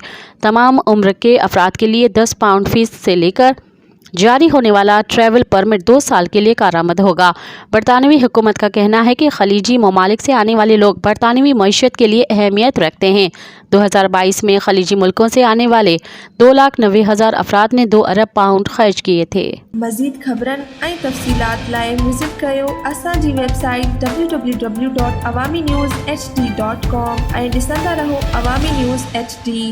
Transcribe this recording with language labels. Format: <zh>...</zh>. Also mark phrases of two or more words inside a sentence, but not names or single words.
<ur>تمام عمر کے افراد کے لیے 10 پاؤنڈ فیس سے لے کر جاری ہونے والا ٹریول پرمٹ 2 سال کے لیے کارآمد ہوگا۔ برطانوی حکومت کا کہنا ہے کہ خلیجی ممالک سے آنے والے لوگ برطانوی معیشت کے لیے اہمیت رکھتے ہیں۔ 2022 میں خلیجی ملکوں سے آنے والے 2,90,000 افراد نے 2 ارب پاؤنڈ خرچ کیے تھے۔</ur> <sd>مزید خبرن ऐं तफ़सीलात लाइ विज़िट कयो असांजी वेबसाइट www.awamiNewsHD.com ऐं ॾिसंदा रहो अवामी न्यूज़ HD।</sd>